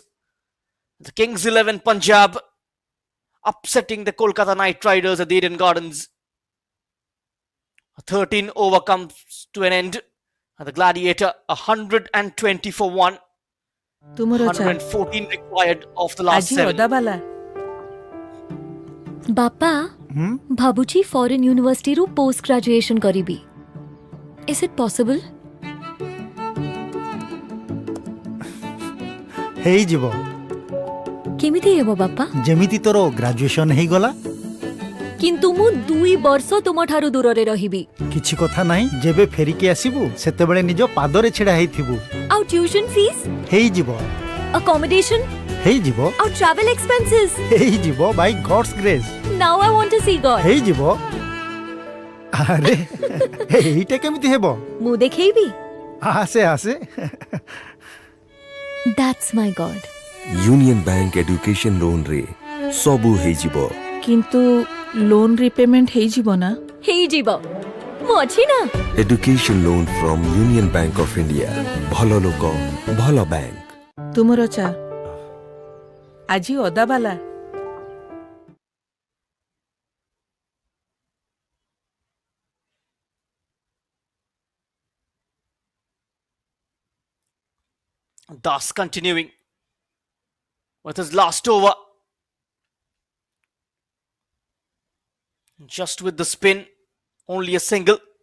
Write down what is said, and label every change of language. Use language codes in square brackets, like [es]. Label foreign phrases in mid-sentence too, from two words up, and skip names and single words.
[en] The Kings 11 Punjab upsetting the Kolkata Knight Riders at the Eden Gardens. A 13 over comes to an end. And the Gladiator 120 for 1. 114 required of the last 7. [or] ବାପା ଭାବୁଚି [en] foreign university [or] रू [en] post graduation [or] करिबी. [en] Is it possible? [or] ହେଇ ଯିବ. କେମିତି ହେବ ବାପା? ଯେମିତି ତୋର ଗ୍ରାଜୁଏସନ ହେଇଗଲା. କିନ୍ତୁ ମୁଁ 2 ବର୍ଷ ତୁମ ଠାରୁ ଦୂରରେ ରହିବି. କିଛି କଥା ନାହିଁ, ଯେବେ ଫେରିକି ଆସିବୁ ସେତେବେଳେ ନିଜ ପାଦରେ ଛିଡ଼ା ହେଇଥିବୁ. ଆଉ [en] tuition fees? [or] ହେଇଯିବ. [en] Accommodation? [or] ହେଇଯିବ. ଆଉ [en] travel expenses? [or] ହେଇଯିବ [en] by God's grace. Now I want to see God. [or] ହେଇଯିବ. ଆରେ ଏଇଟା କେମିତି ହେବ? ମୁଁ ଦେଖେଇବି. ଆସେ ଆସେ. [en] That's my God. [or] यूनियन बैंक [en] education loan [or] ରେ ସବୁ ହେଇଯିବ. କିନ୍ତୁ [en] loan repayment [or] ହେଇଯିବ ନା? ହେଇଯିବ. ମୁଁ ଅଛି ନା? [en] education loan from Union Bank of India. [or] ଭଲ ଲୋକ ଭଲ ବ୍ୟାଙ୍କ. ତୁମର ଚା ଆଜି ଅଦା ବାଲା. [en] Das continuing with his last over. Just with the spin, only a single.